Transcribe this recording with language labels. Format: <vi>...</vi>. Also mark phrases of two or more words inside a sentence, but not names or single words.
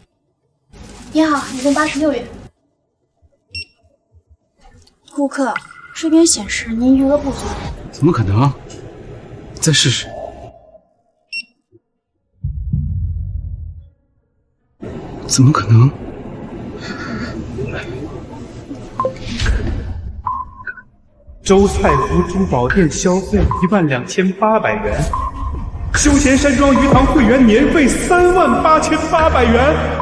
<zh>你好，一共86元。顾客這邊顯示您餘額不足。怎么可能？再試試。怎麼可能？周蔡福珠寶店消費12800元，休閒山莊魚塘會員年費38800元。</zh>